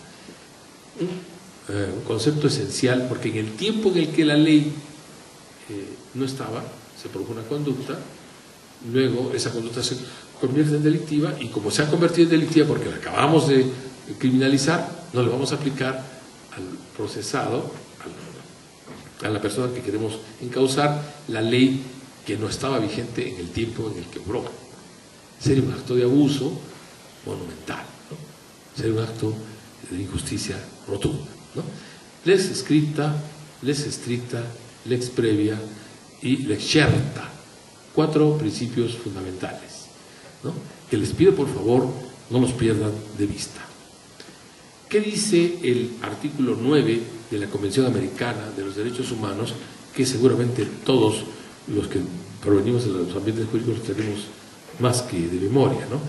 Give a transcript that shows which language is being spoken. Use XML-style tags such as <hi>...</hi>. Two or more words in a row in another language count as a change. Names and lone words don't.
<es>Un concepto esencial, porque en el tiempo en el que la ley no estaba, se produjo una conducta, luego esa conducta se convierte en delictiva, y como se ha convertido en delictiva porque la acabamos de criminalizar, no le vamos a aplicar al procesado, a la persona que queremos encausar, la ley que no estaba vigente en el tiempo en el que obró. Sería un acto de abuso monumental, ¿no? Sería un acto de injusticia rotunda, ¿no?</es> <la>Lex scripta, lex stricta, lex previa y lex certa, 4</la> <es>principios fundamentales, ¿no? Que les pido por favor no los pierdan de vista. ¿Qué dice el artículo 9 de la Convención Americana de los Derechos Humanos, que seguramente todos los que provenimos de los ambientes jurídicos tenemos más que de memoria, ¿no?</es>